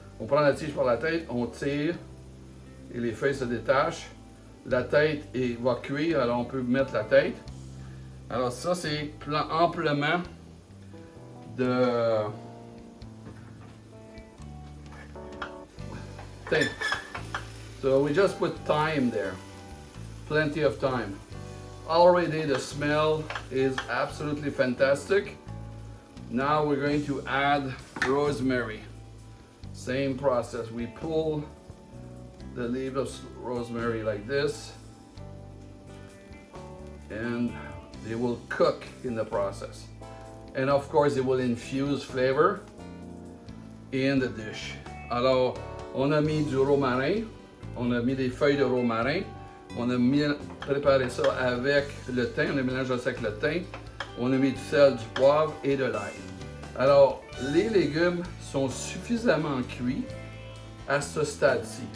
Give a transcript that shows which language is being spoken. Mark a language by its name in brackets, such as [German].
[French] On prend la tige par la tête, on tire et les feuilles se détachent. La tête va cuire, alors on peut mettre la tête. Alors ça, c'est amplement de thyme. [English] So we just put thyme there. Plenty of thyme. Already the smell is absolutely fantastic. Now we're going to add rosemary. Same process. We pull the leaves of rosemary like this, and they will cook in the process. And of course, it will infuse flavor in the dish. [French] Alors, on a mis du romarin, on a mis des feuilles de romarin. On a préparé ça avec le thym, on a mélangé ça avec le thym. On a mis du sel, du poivre et de l'ail. Alors, les légumes sont suffisamment cuits à ce stade-ci.